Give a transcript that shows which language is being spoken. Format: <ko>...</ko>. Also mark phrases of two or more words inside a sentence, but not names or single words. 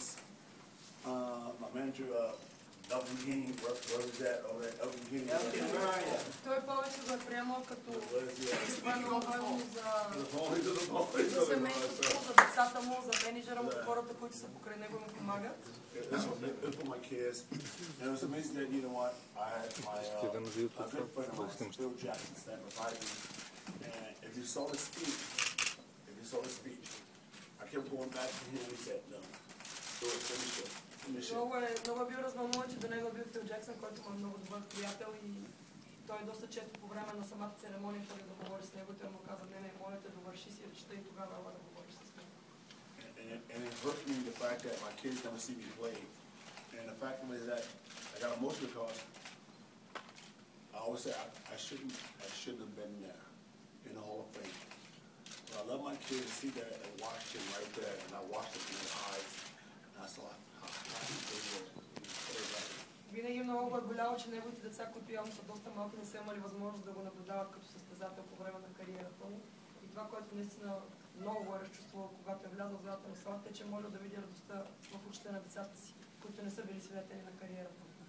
<en>My manager, Elvin King, what is that? Oh, that Elvin King.</en> <bg>Той повече го е приемал като изпълнено</bg> <en>The</en> <bg>за семейството, за децата му, за менеджера му, за хората, които са покрай него и му помагат.</bg> <en>It's for my kids. And it was amazing that, you know what, I had my a good friend of mine, Phil Jackson, standing beside me. And if you saw his speech, I kept going back to him and he said, no, do it, finish it.</en> <bg>Много е бил развълнуван, че до него е бил Фил Джексън, който му е много добър приятел и той доста често по време на самата церемония ходи да говори с него и той му каза, не, моля те, довърши си речта и тогава ела да говориш с него.</bg> <en>And it hurt me the fact that my kids never see me play. And the fact is that I got emotional because I always say I shouldn't have been there in the Hall of Fame. But I love my kids to see that and watch them right there, and I watched them in their eyes, and I saw how happy they were.</en> <bg>Винаги много го е боляло, че неговите деца, които явно са доста малки, не са имали възможност да го наблюдават като състезател по време на кариерата му. И това, което наистина много го е разчувствало, когато е влязъл в залата на славата, е, че може да види радостта в очите на децата си, които не са били свидетели на кариерата.</bg>